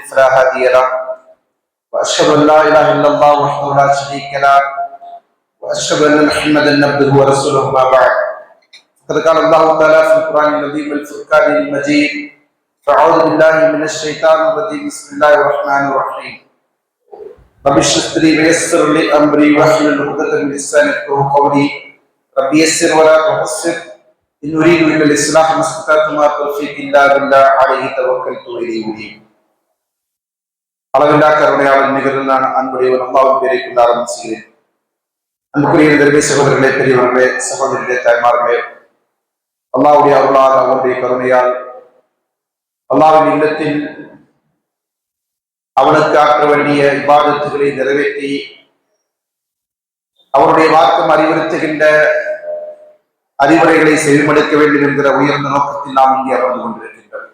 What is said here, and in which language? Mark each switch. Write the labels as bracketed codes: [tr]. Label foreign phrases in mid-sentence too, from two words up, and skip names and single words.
[ar] فلا هادي له وأشهد أن لا إله إلا الله وحده لا شريك له وأشهد أن محمدا عبده ورسوله ما بعد فقد قال الله تعالى في القرآن العظيم والفرقان المجيد فأعوذ بالله من الشيطان الرجيم بسم الله الرحمن الرحيم رب اشرح لي ويسر لي امري واحلل عقدة من لساني يفقهوا قولي رب يسر ولا تعسر ان اريد الا الاصلاح ما استطعت وما توفيقي الا بالله عليه توكلت واليه انيب. [ta] அளவில்லா கருணையாளர் நிகழ்ந்தான அன்புடையவர் அல்லாஹ்வின் பெயரை கொண்டு ஆரம்பிக்கிறேன். அன்புக்குரிய நெருங்கிய சகோதரர்களே, பெரியவர்களே, சகோதரிகளே, தாய்மார்களே, அல்லாஹ்வுடைய அருளால் அவனுடைய கருணையால் அல்லாஹ்வின் இல்லத்தில் அவனுக்கு ஆற்ற வேண்டிய இபாதத்துகளை நிறைவேற்றி அவருடைய வாக்கம் அறிவுறுத்துகின்ற அறிவுரைகளை செவிமடுக்க வேண்டும் என்கிற உயர்ந்த நோக்கத்தில் நாம் இங்கே அமர்ந்து கொண்டிருக்கின்றோம்.